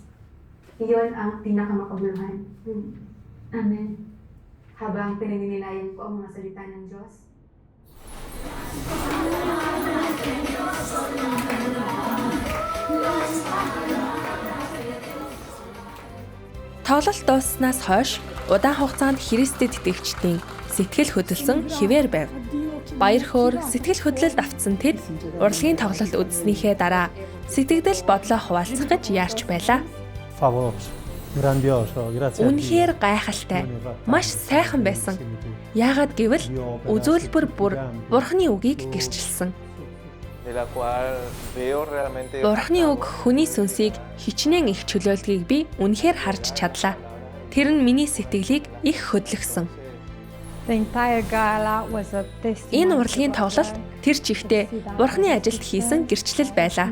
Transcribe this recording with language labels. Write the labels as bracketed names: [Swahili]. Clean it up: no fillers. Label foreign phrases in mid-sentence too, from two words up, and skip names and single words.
[Filipino] Iyon ang pinakamakabuluhan. Amen. Habang pinaninilayan ko ang mga salita ng Diyos. [Mongolian] Тоглолт дусснаас хойш удаан хугацаанд Христэд итгэгчдийн сэтгэл хөдлсөн хിവэр байв. Баяр хөөр сэтгэл хөдлөлд автсан тэд урлагийн тоглолт үзснийхээ дараа сэтгэгдэл бодлоо хуваалцах гэж яарч байлаа. [Italian] Favoloso, grandioso, grazie. [Mongolian] Үнэхээр гайхалтай, маш сайхан байсан. Яагаад гэвэл үзүүлбэр бүр Бурхны үгийг гэрчилсэн. Бурхны үг хүний сүнсийг хичнээн их чөлөөлдгийг би үнэхээр харж чадлаа. Тэр нь миний сэтгэлийг их хөдлөгсөн. Энэ урлагийн тоглолт тэр чигтээ Бурхны ажилд хийсэн гэрчлэл байлаа.